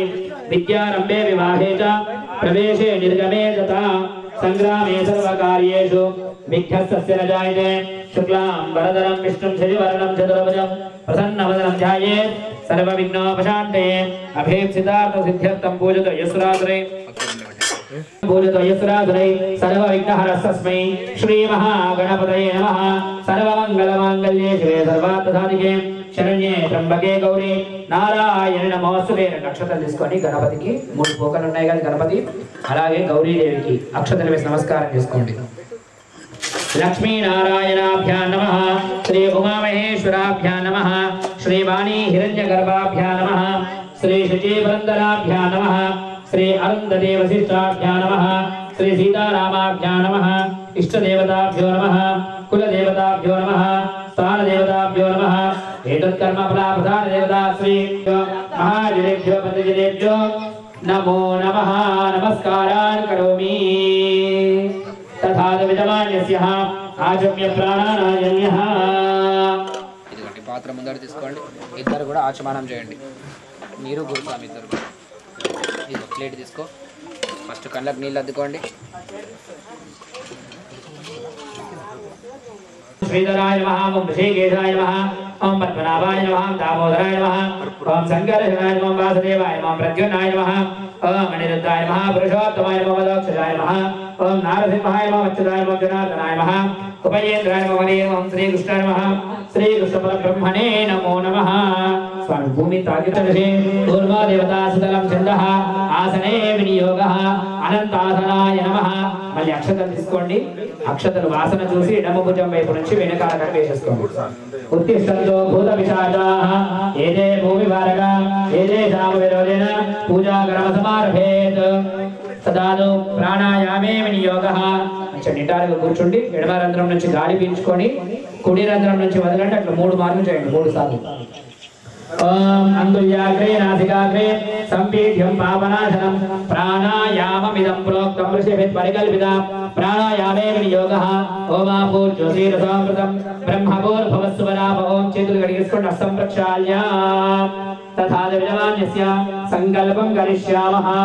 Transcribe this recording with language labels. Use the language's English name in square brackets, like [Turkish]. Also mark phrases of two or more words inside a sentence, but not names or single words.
[Sanskrit] విద్యారంభే వివాహే చ ప్రవేశే నిర్గమే తథా సంగ్రామే సర్వకార్యేషు విఘ్నస్తస్య న జాయతే. శుక్లాం వరదరం విష్ణుం శశివర్ణం చతుర్భుజం ప్రసన్నవదనం ధ్యాయేత్ సర్వవిఘ్నోపశాంతయే. అభీప్సితార్థ సిద్ధ్యర్థం పూజతో యస్రాత్రే सर्वविघ्नहरस्तस्मै श्रीमहागणपतये नमः. सर्वमङ्गलमाङ्गल्ये शिवे सर्वार्थसाधिके शरण्ये त्र्यंबके गौरी नारायण नमोस्तुते. [Telugu] అక్షతలు తీసుకొని గణపతికి 3 పోకలు ఉన్నాయి కదా గణపతి, అలాగే గౌరీదేవికి అక్షతలు వేసి నమస్కారం చేసుకోండి. [Sanskrit] లక్ష్మీ నారాయణాభ్యాం నమః. శ్రీ ఉమామహేశ్వరాభ్యాం నమః. శ్రీ వాణీ హిరణ్యగర్భాభ్యాం నమః. శ్రీ శుచీపురందరాభ్యాం నమః. श्री अरुंधति वशिष्ठाभ्यां नमः. श्री सीतारामाभ्यां नमः. इष्टदेवताभ्यो नमः. कुलदेवताभ्यो नमः. स्थानदेवताभ्यो नमः. एतत्कर्मफलप्रधानदेवता श्री महाजनेभ्यो पतिजनेभ्यो नमो नमः. नमस्कारान् करोमि. तथा विद्यमानस्यः आचम्य प्राणानायन्यः. [Telugu] ఇదిగోండి పాత్ర ముందర తీసుకోండి. ఇద్దరు కూడా ఆచమనం చేయండి. మీరు గురుస్వామి ఇద్దరు. ఇది ప్లేట్ తీసుకో. ఫస్ట్ కళ్ళకు నీళ్ళు అద్దుకోండి. [Sanskrit] श्रीधराय नमः. ओम ऋषिकेशाय नमः. ओम पद्मनाभाय नमः. दामोदराय नमः. ओम शंकरशनाय नमः. वासुदेवाय नमः. प्रद्युम्नाय नमः. ओम अनिरुद्धाय नमः. पुरुषोत्तमाय नमः. मोक्षदाय नमः. ओम नारसिंहाय नमः. अच्युताय नमः. जनार्दनाय नमः. उपयेन्द्राय नमः. हरे ओम श्रीकृष्णाय नमः. श्रीकृष्णपरब्रह्मणे नमो नमः. स्वामी भूमि ताकितर्षे ऊर्वा देवता सुतलं छन्दः आसने विनियोगः अनंतासनाय नमः. [Telugu] మళ్ళీ అక్షతలు తీసుకోండి. అక్షతలు వాసన చూసి ఎడమ భుజం వైపు నుంచి వెనకాల కట్టేసేసుకోండి. [Sanskrit] ఉత్తిష్టంతో భూత పిశాచాః ఏదే భూమి వారగా ఏదే శామ విరోధేన పూజా కర్మ సమారభేత్. తదాను ప్రాణాయామే వినియోగః. [Telugu] కొంచెం నిటారుగా కూర్చోండి. ఎడమ రంధ్రం నుంచి గాలి పీల్చుకొని కుడి రంధ్రం నుంచి వదలండి. అట్లా 3 మార్లు చేయండి, 3 సార్లు. [Sanskrit] ओम अंगुल्याग्रे नासिकाग्रे संपीड्यं पावनाशनं प्राणायाममिदं प्रोक्तं ऋषिभिः परिकल्पितं प्राणायामे विनियोगः. ओमापूर्ज्योतिरसामृतं ब्रह्मभूर्भुवस्सुवनाभ. [Telugu] ओम చేతులు కడిగేసుకోండి. [Sanskrit] హస్తం ప్రక్షాళ్య. तथा विद्यमानस्य संकल्पं करिष्यामः.